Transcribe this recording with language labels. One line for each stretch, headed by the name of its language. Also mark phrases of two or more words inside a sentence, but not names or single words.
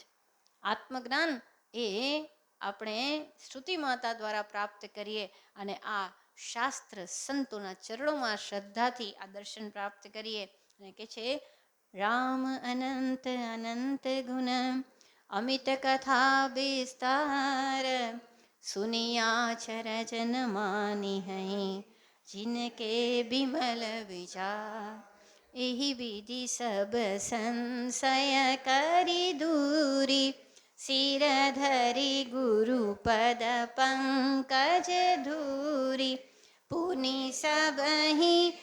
Gujarati: આત્મજ્ઞાન એ આપણે શ્રુતિ માતા દ્વારા પ્રાપ્ત કરીએ, અને આ શાસ્ત્ર સંતોના ચરણોમાં શ્રદ્ધાથી આ દર્શન પ્રાપ્ત કરીએ. અને કે છે
Awadhi: राम अनंत अनंत गुण, अमित कथा विस्तार, सुनिया चरजन मानी है, जिनके बिमल विचार, एहि विधि सब संशय करि दूरी, सिर धरि गुरु पद पंकज धूरी, पुनि सबहि